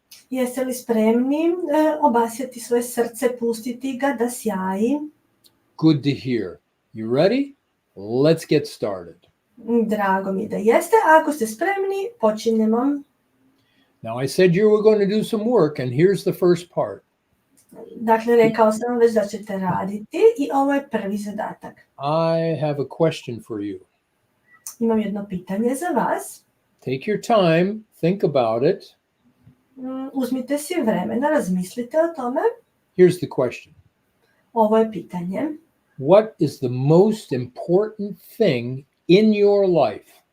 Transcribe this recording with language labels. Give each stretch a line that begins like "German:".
Croatian: Jeste li spremni obasjati svoje srce, pustiti ga da sjaji?
English: Good to hear. You ready? Let's get started.
Croatian: Drago mi da jeste. Ako ste spremni, počinjemo.
English: Now I said you were going to do some work, and here's the first part.
Croatian: Dakle, rekao sam već da ćete raditi i ovo je prvi zadatak.
English: I have a question for you.
Croatian: Imam jedno pitanje za vas.
English: Take your time, think about it.
Croatian: Uzmite si vremena, razmislite o tome.
English: Here's the question.
Croatian: Ovo je pitanje.
English: What is the most important thing in your life?